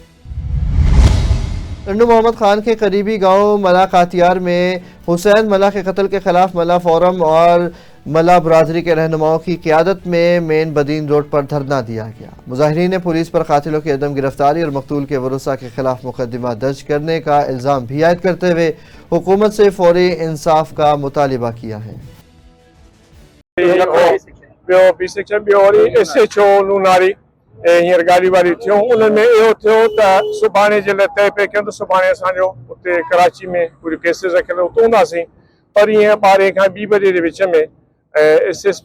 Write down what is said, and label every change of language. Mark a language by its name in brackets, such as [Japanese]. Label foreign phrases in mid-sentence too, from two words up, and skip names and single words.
[Urdu] ٹنڈو محمد خان کے قریبی گاؤں ملا قاتیار میں حسین ملا کے قتل کے خلاف ملا فورم اور ملا برادری کے رہنماؤں کی قیادت میں مین بدین روڈ پر دھرنا دیا گیا۔ مظاہرین نے پولیس پر قاتلوں کی عدم گرفتاری اور مقتول کے ورثاء کے خلاف مقدمہ درج کرنے کا الزام بھی عائد کرتے ہوئے حکومت سے فوری انصاف کا مطالبہ کیا ہے۔ [Sindhi] हींअर गाड़ी वारी थियूं उन्हनि में इहो थियो त सुभाणे जे लाइ तइ पिए कयूं त सुभाणे असांजो उते कराची में पूरी केसिस रखियल उते हूंदासीं, पर ईअं 12 खां 2 बजे जे विच में SSP